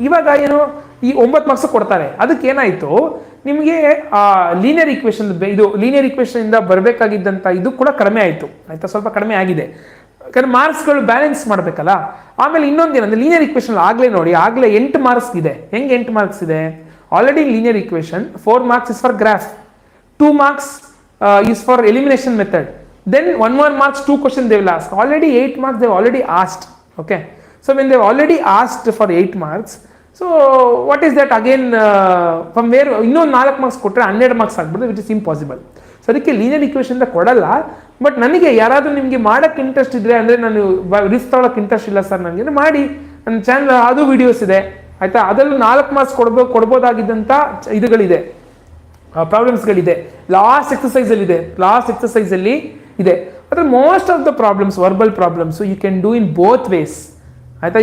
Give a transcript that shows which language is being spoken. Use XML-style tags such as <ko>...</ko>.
<kn>ಇವಾಗ ಏನು, ಈ 9 ಮಾರ್ಕ್ಸ್ ಕೊಡ್ತಾರೆ. ಅದಕ್ಕೆ ಏನಾಯಿತು, ನಿಮಗೆ ಲೀನಿಯರ್ ಈಕ್ವೇಷನ್, ಇದು ಲೀನಿಯರ್ ಈಕ್ವೇಷನ್ ಇಂದ ಬರಬೇಕಾಗಿದ್ದಂಥ ಇದು ಕೂಡ ಕಡಿಮೆ ಆಯಿತು, ಆಯಿತಾ. ಸ್ವಲ್ಪ ಕಡಿಮೆ ಆಗಿದೆ, ಯಾಕಂದ್ರೆ ಮಾರ್ಕ್ಸ್ಗಳು ಬ್ಯಾಲೆನ್ಸ್ ಮಾಡಬೇಕಲ್ಲ. ಆಮೇಲೆ ಇನ್ನೊಂದು ಏನಂದ್ರೆ, ಲೀನಿಯರ್ ಈಕ್ವೇಷನ್ ಆಗಲೇ ನೋಡಿ, ಆಗಲೇ 8 ಮಾರ್ಕ್ಸ್ ಇದೆ. ಹೆಂಗೆ 8 ಮಾರ್ಕ್ಸ್ ಇದೆ?</kn> <en>Already linear equation 4 marks is for graph, 2 marks is for elimination method, then 1 more marks 2 questions they will ask. Already 8 marks they have already asked. Okay, so when they have already asked for 8 marks, so what is that again, from where</en> <kn>ಇನ್ನೊಂದು 4 marks ಕೊಟ್ಟರೆ 12 marks ಆಗ್ಬಿಡುತ್ತೆ,</kn> <en>Which is impossible.</en> <kn>So ಅದಕ್ಕೆ linear equation ಕೊಡಲ್ಲ. But ನನಗೆ ಯಾರಾದರೂ ನಿಮಗೆ ಮಾಡೋಕ್ಕೆ interest ಇದ್ದರೆ, ಅಂದರೆ ನಾನು ರಿಸ್ಕ್ ತೊಗೊಳಕ್ಕೆ ಇಂಟ್ರೆಸ್ಟ್ ಇಲ್ಲ ಸರ್ ನನಗೆ, ಮಾಡಿ ನನ್ನ ಚಾನಲ್ ಅದು ವೀಡಿಯೋಸ್ ಇದೆ, ಆಯಿತಾ. ಅದರಲ್ಲೂ 4 ಮಾರ್ಕ್ಸ್ ಕೊಡ್ಬೋದಾಗಿದ್ದಂಥ ಇದುಗಳಿದೆ, ಪ್ರಾಬ್ಲಮ್ಸ್ಗಳಿದೆ. ಲಾಸ್ಟ್ ಎಕ್ಸಸೈಸಲ್ಲಿ ಇದೆ. ಆದರೆ</kn> <en>Most of the problems, verbal problems, you can do in both ways, ಆಯಿತಾ.</en>